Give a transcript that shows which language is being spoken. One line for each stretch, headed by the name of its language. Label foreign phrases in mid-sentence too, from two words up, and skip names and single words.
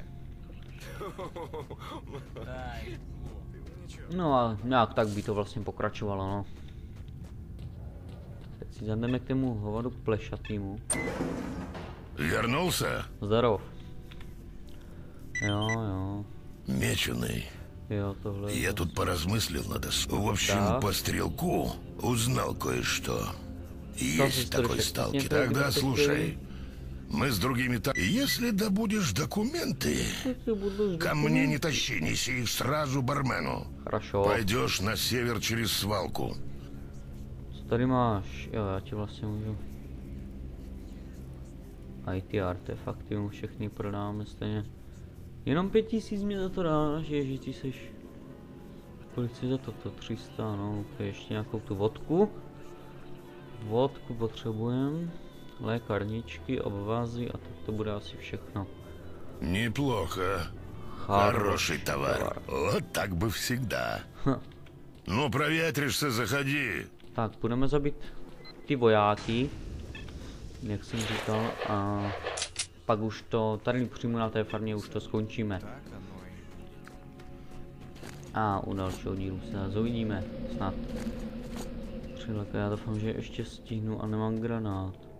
Czech: No a nějak tak by to vlastně pokračovalo, no. Teď si jdeme k tému hovadu plešatýmu.
Russian: Вернулся?
Czech: Zdarov. Jo.
Russian: Меченый.
Czech: Jo, tohle.
Russian: Я тут поразмыслил надо. В общем, да. По стрелку узнал кое-что. Есть такой сталкер. Тогда Тогда слушай. Мы с другими так. Если добудешь документы, ко мне не тащи, неси их сразу бармену. Хорошо. Пойдешь на север через свалку.
Czech: Co tady máš? Jo, já ti vlastně můžu. A i ty artefakty mu všechny prodáme stejně. Jenom 5000 mi za to dáš, ježíš, ty seš... Kolik si za to? 300, no, okay, ještě nějakou tu vodku. Vodku potřebujeme. Lékárničky, obvazy a to bude asi všechno.
Russian: Неплохо. Хороший товар. Вот так бы всегда. Ну, проветришься, заходи.
Czech: Tak, budeme zabít ty vojáky, jak jsem říkal, a pak už to, tady přímo na té farmě už to skončíme. A u dalšího dílu se zase uvidíme, snad. Přileka, já doufám, že ještě stihnu a nemám granát.